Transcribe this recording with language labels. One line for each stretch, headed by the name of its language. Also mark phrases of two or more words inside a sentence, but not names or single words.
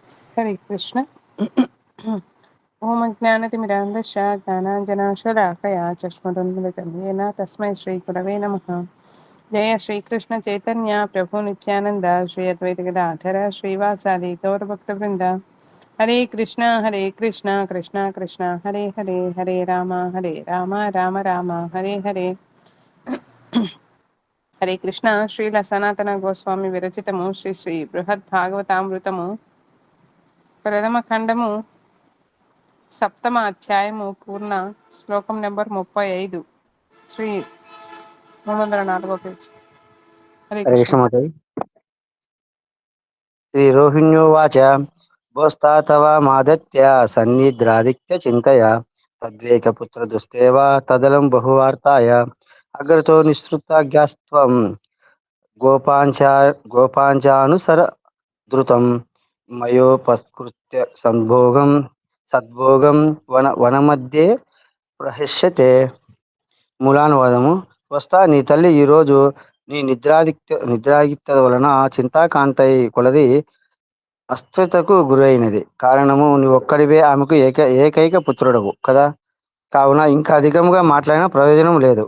Sanskrit: हरे कृष्ण। ओम अज्ञानतिमिरान्धस्य ज्ञानाञ्जनशलाकया चष्मरुन्मिलितं येन तस्मै श्रीगुरवे नमः। जय श्रीकृष्ण चैतन्य प्रभु नित्यानंद श्री अद्वैत गदाधर श्रीवासादि गौरभक्तवृंद। हरे कृष्ण कृष्ण कृष्ण हरे हरे, हरे राम राम राम हरे हरे।
Telugu: హరే కృష్ణ. శ్రీల సనాతన గోస్వామి విరచితము శ్రీ శ్రీ బృహద్భాగవతామృతము ప్రథమ ఖండము సప్తమ అధ్యాయము పూర్ణ శ్లోకం నెంబర్ 35 శ్రీ 304 పేజ్.
Sanskrit: హరే हरे కృష్ణ. कृष्ण माताजि। श्रीरोहिण्योवाच भोस्तातवामादत्य सन्निद्रादित्य चिन्तया तद्वेकपुत्रदुस्तेव तदलं बहुवार्ताय अग्रतो निःसृताज्ञास्त्वं गोपाञ्चानुसर द्रुतं मयोपस्कृत्य सद्भोगं वनमध्ये प्रहस्यते।
Telugu: మూలానువాదము. వస్తా, నీ తల్లి ఈరోజు నీ నిద్రాదిక్యత వలన చింతాకాంతై కొలది అస్థిరతకు గురైనది. కారణము నీవొక్కడివే ఆమెకు ఏకైక పుత్రుడవు కదా. కావున ఇంకా అధికముగా మాట్లాడిన ప్రయోజనం లేదు.